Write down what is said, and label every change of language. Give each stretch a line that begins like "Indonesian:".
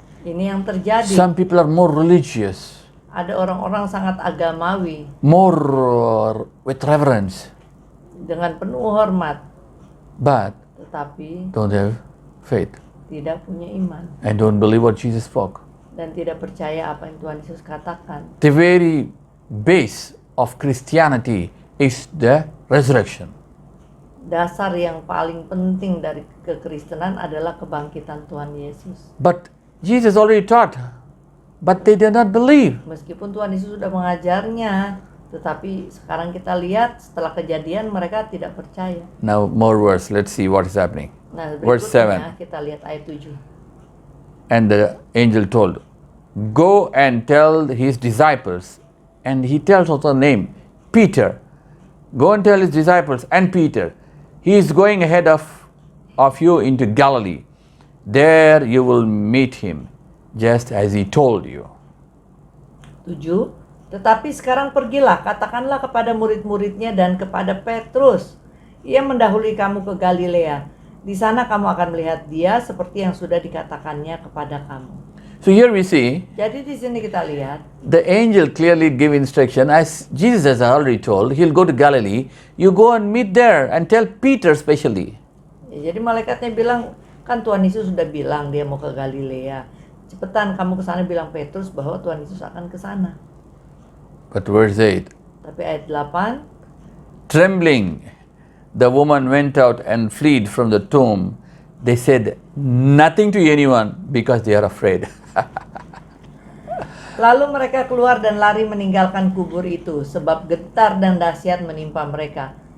Indonesian: Ini yang terjadi.
English: Some people are more religious,
Indonesian: Ada orang-orang sangat agamawi
English: more with reverence,
Indonesian: dengan penuh hormat,
English: but
Indonesian: tetapi
English: don't have faith
Indonesian: tidak punya iman
English: and don't believe what Jesus spoke.
Indonesian: dan tidak percaya apa yang Tuhan Yesus katakan.
English: The very base of Christianity is the resurrection.
Indonesian: Dasar yang paling penting dari kekristenan adalah kebangkitan Tuhan Yesus.
English: But Jesus already taught, but they did not believe.
Indonesian: Meskipun Tuhan Yesus sudah mengajarnya, tetapi sekarang kita lihat setelah kejadian mereka tidak percaya.
English: Now more verse, let's see what is happening.
Indonesian: Nah,
English: Verse
Indonesian: berikutnya
English: 7.
Indonesian: kita lihat ayat 7.
English: And the angel told, go and tell his disciples, and he tells also name, Peter. Go and tell his disciples and Peter, he is going ahead of you into Galilee. There you will meet him, just as he told you.
Indonesian: 7. Tetapi sekarang pergilah, katakanlah kepada murid-muridnya dan kepada Petrus. Ia mendahului kamu ke Galilea. Di sana kamu akan melihat dia seperti yang sudah dikatakannya kepada kamu.
English: So here we see,
Indonesian: Jadi di sini kita lihat,
English: the angel clearly give instruction, as Jesus has already told, he'll go to Galilee. You go and meet there and tell Peter especially.
Indonesian: ya, jadi malaikatnya bilang, kan Tuhan Yesus sudah bilang dia mau ke Galilea. Cepetan kamu ke sana bilang Petrus bahwa Tuhan Yesus akan ke sana.
English: But verse 8,
Indonesian: Tapi ayat 8,
English: trembling, the woman went out and fled from the tomb. They said nothing to anyone because they are afraid.
Indonesian: lalu mereka keluar dan lari meninggalkan kubur itu, sebab getar dan dahsyat menimpa mereka.